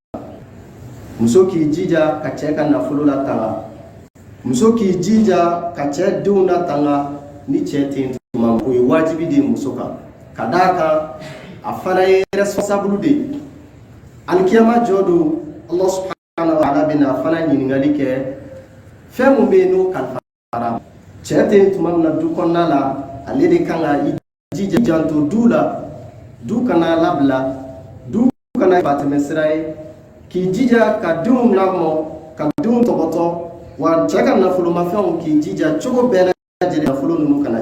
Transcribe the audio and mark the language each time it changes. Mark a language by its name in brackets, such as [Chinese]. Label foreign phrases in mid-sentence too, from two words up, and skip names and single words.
[Bambara] muso k'i jija ka cɛ ka nafolo la tanga muso k'i jija ka cɛ denw na tanga ni cɛ tɛ yen tuma o ye wajibi de ye muso kan ka d'a kan a fana ye responsable de ye alikiyama jɔ don [Arabic] الله سبحانه و [Bambara] ta'ala bɛna a fana ɲininkali kɛ fɛn mun bɛ yen n'o kalifara cɛ tɛ yen tuma min na du kɔnɔna la ale de kan ka i jija janto du la du kana labila du kana batɛmɛ sira ye k'i jija ka denw lamɔ ka denw tɔbɔtɔ wa cɛ ka nafolomafɛnw k'i jija cogo bɛɛ lajɛlen nafolo ninnu kana